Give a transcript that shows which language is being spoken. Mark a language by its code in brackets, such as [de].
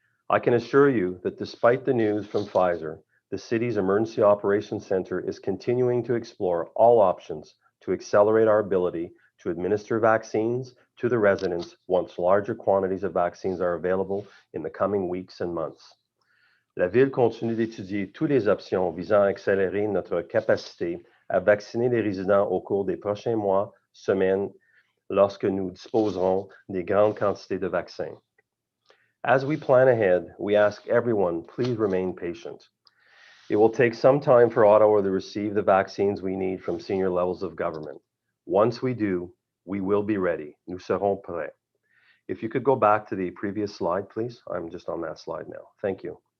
[en] I can assure you that despite the news from Pfizer, the city's Emergency Operations Centre is continuing to explore all options to accelerate our ability to administer vaccines to the residents once larger quantities of vaccines are available in the coming weeks and months. [fr] La Ville continue d'étudier toutes les options visant à accélérer notre capacité à vacciner les résidents au cours des prochains mois, semaines, lorsque nous disposerons des grandes quantités de vaccins. [en] As we plan ahead, we ask everyone, please remain patient. It will take some time for Ottawa to receive the vaccines we need from senior levels of government. Once we do, we will be ready. [fr] Nous serons prêts. [en] If you could go back to the previous slide, please. I'm just on that slide now. Thank you.